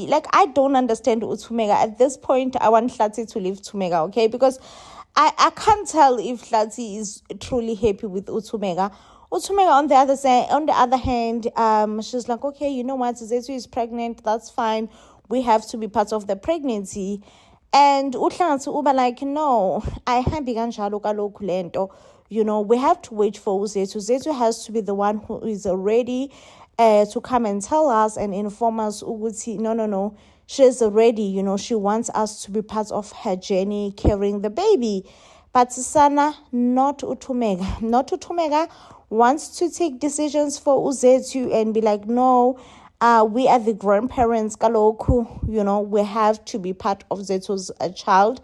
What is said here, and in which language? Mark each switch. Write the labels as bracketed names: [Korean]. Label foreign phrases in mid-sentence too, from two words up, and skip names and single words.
[English] Like, I don't understand uThumeka. At this point, I want Hlati to leave Thumeka, okay? Because I can't tell if Hlati is truly happy with uThumeka. uThumeka, on the other hand, she's like, okay, you know what? Zethu is pregnant. That's fine. We have to be part of the pregnancy. [Xhosa] And uHlangathu uba [English] like, no, [Xhosa] I hambi kanjalo kaloku lento. [English] You know, we have to wait for uZethu. Zethu has to be the one who is ready to come and tell us and inform us ukuthi no, she's ready. You know, she wants us to be part of her journey carrying the baby. But Sana, not uThumeka wants to take decisions for uZethu and be like, no, we are the grandparents, kaloku, you know, we have to be part of Zethu's child.